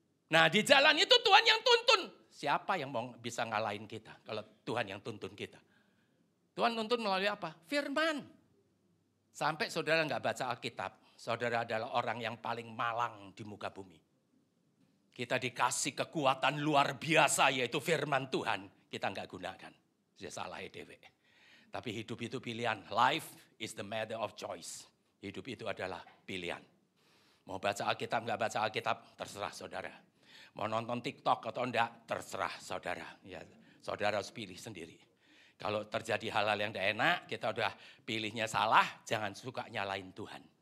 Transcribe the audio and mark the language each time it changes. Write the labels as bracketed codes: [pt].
[id] Nah di jalan itu Tuhan yang tuntun. Siapa yang mau bisa ngalahin kita kalau Tuhan yang tuntun kita? Tuhan tuntun melalui apa? Firman. Sampai saudara nggak baca Alkitab, saudara adalah orang yang paling malang di muka bumi. Kita dikasih kekuatan luar biasa yaitu firman Tuhan, kita nggak gunakan. Sudah salah dewe. Tapi hidup itu pilihan. [en] Life is the matter of choice. [id] Hidup itu adalah pilihan. Mau baca Alkitab nggak baca Alkitab, terserah saudara. Mau nonton TikTok atau enggak, terserah saudara. Ya, saudara harus pilih sendiri. Kalau terjadi hal-hal yang tidak enak, kita udah pilihnya salah, jangan suka nyalain Tuhan.